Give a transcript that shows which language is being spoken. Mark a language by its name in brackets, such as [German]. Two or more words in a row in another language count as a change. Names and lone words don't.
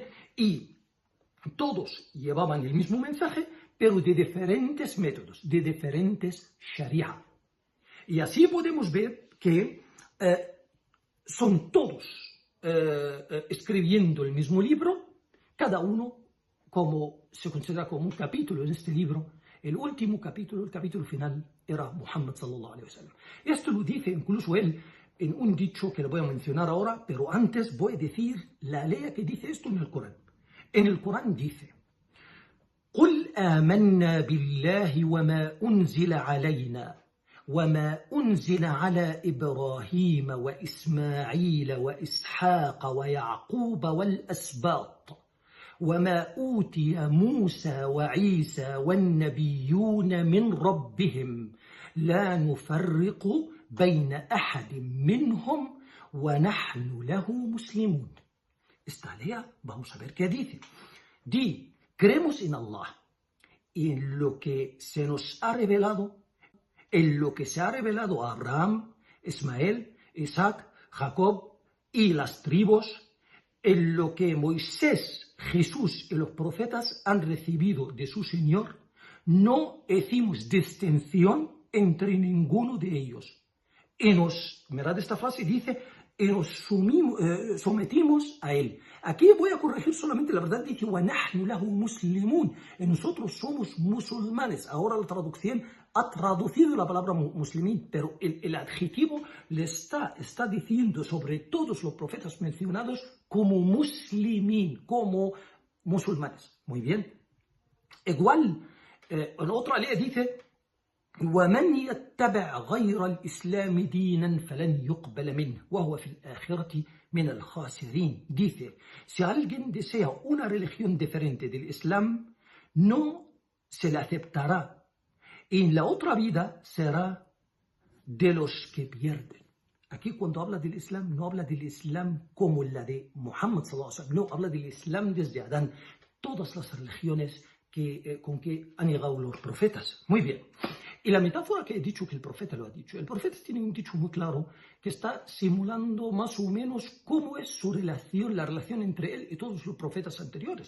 [Spanish] Y todos llevaban el mismo mensaje, pero de diferentes métodos, de diferentes sharia. Y así podemos ver que son todos escribiendo el mismo libro, cada uno como se considera como un capítulo en este libro. El último capítulo, el capítulo final, era Muhammad sallallahu alaihi wasallam. Esto lo dice incluso él en un dicho que le voy a mencionar ahora, pero antes voy a decir la ley que dice esto en el Corán. En el Corán dice: [Arabic] قل آمنا بالله وما أنزل علينا وما أنزل على إبراهيم وإسماعيل وإسحاق ويعقوب والأسباط وما أوتي موسى وعيسى والنبيون من ربهم لا نفرق بين أحد منهم ونحن له مسلمون. [Spanish] Esta lea, vamos a ver qué dice. Creemos en Allah y en lo que se nos ha revelado, a Abraham, Ismael, Isaac, Jacob y las tribus, en lo que Moisés, Jesús y los profetas han recibido de su Señor. No hicimos distinción entre ninguno de ellos. Y mirad esta frase, dice, y nos sometimos a él. Aquí voy a corregir solamente la verdad, dice [Arabic] وَنَحْنُ لَهُ مُسْلِمُونَ, [Spanish] y nosotros somos musulmanes. Ahora la traducción ha traducido la palabra muslimín, pero el adjetivo le está diciendo sobre todos los profetas mencionados como muslimín, como musulmanes. Muy bien. Igual, en otra ley dice [Arabic] ومن يتبع غير الإسلام دينا فلن يقبل منه وهو في الآخرة من الخاسرين. [Spanish] Dice, si alguien desea una religión diferente del Islam, no se le aceptará. En la otra vida será de los que pierden. Aquí cuando habla del Islam, no habla del Islam como la de Muhammad sallallahu alaihi wasallam, no, habla del Islam desde Adán. Todas las religiones con que han llegado los profetas. Muy bien. Y la metáfora que he dicho que el profeta lo ha dicho, el profeta tiene un dicho muy claro que está simulando más o menos cómo es su relación, la relación entre él y todos los profetas anteriores.